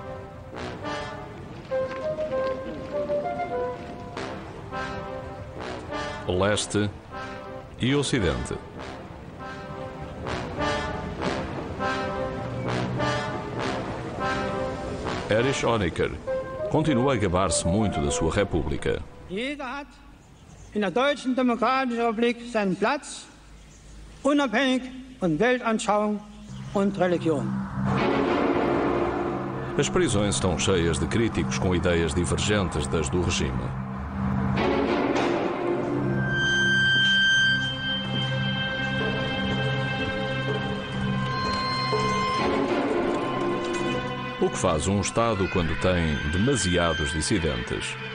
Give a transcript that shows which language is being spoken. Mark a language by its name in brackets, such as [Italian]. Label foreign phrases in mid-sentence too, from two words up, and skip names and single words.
[Portuguese] Leste e Ocidente. Erich Honecker continua a gabar-se muito da sua república. [German] Jeder hat in der Deutschen Demokratischen Republik seinen Platz, unabhängig von Weltanschauung und Religion. [Portuguese] As prisões estão cheias de críticos com ideias divergentes das do regime. O que faz um Estado quando tem demasiados dissidentes?